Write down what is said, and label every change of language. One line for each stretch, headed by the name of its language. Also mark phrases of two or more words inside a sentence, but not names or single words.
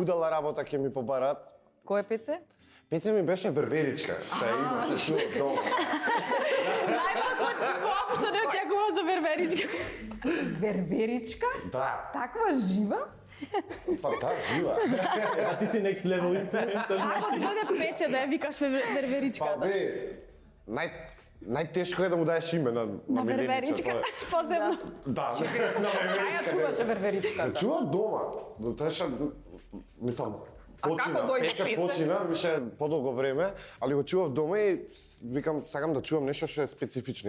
Macedonian: будала работа ќе ми побарат. Кој е пеце? Пеце ми беше верверичка, што имаше чуо дома. Воопшто не очекувам за верверичка. Верверичка? Да, Таква жива? па да, жива. А ти си
English: next level influencer,
Macedonian: Ако значи. дојде Пеце да ја викаш верверичка. Па бе, најтешко е да му даеш име на На Миленица, верверичка, тоа е. посебно. Да, на Кај ја верверичка. чуваше верверичката? Се чува дома. Но тоа ше, мислам, А почина. како дојде Пеце Пеце? почина, беше подолго време, али го чував дома и викам, сакам да чувам нешто што е специфично.